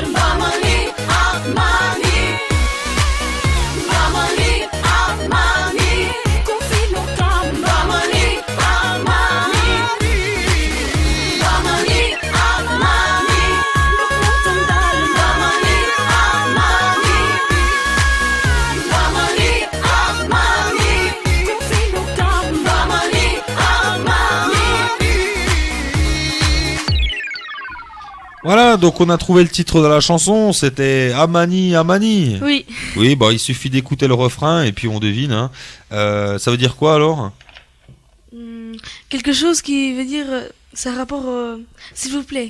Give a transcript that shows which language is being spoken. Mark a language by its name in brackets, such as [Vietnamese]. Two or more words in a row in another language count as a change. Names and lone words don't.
[Albanian] Mamani, ah mani, mamani, ah mani, kufi nuk kam. Mamani, ah mani, mamani, ah mani, nuk mund të ndalë. Mamani, ah mani, mamani, ah mani, kufi nuk kam. Mamani, ah mani. [French] Voilà, donc on a trouvé le titre de la chanson, c'était Amani, Amani. Oui, Oui, bah il suffit d'écouter le refrain et puis on devine. Hein. Ça veut dire quoi alors? quelque chose qui veut dire, ça a rapport, s'il vous plaît.